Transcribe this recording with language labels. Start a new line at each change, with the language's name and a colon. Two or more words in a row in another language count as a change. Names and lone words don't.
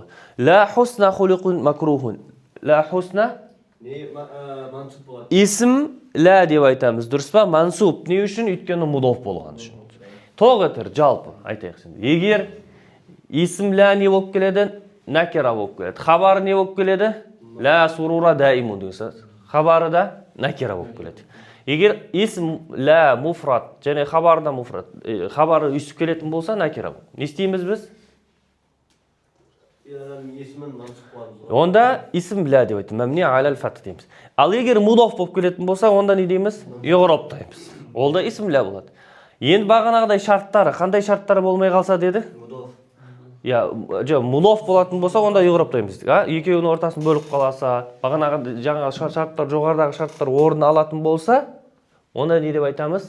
Arabic: لا حسن خلق مكروه. لا حسن исм لا
Kazakh: деп айтамыз. Дұрыс па? Мансуб. Не үшін? Өйткені мудоф болған үшін. Тоғытыр жалпы айтайық сенде. Егер исм ла не болып келеді? Накира болып келеді. Хабары не болып келеді?
Arabic: لا سرور دائم
Kazakh: деген. Хабары да накира болып келеді. Егер
Arabic: اسم لا
Kazakh: муфрат және хабары да муфрат, хабары үсіп келетін болса накира болып. Не істейміз біз? Онда
Arabic: اسم لا
Kazakh: деп айтамыз.
Arabic: مبني على الفتح
Kazakh: дейміз. Ал егер мудоф болып келетін болса, онда не дейміз? Иғраб дейміз. Ол да
Arabic: اسم لا
Kazakh: болады. Енді бағанағыдай шарттары, қандай шарттары болмай қалса деді? Мудоф болатын болса, онда иғраб дейміз. Екеуінің ортасын бөліп қаласа, бағанағы жаңа шарттар, жоғарыдағы шарттар орын алатын болса, онда не деп айтамыз?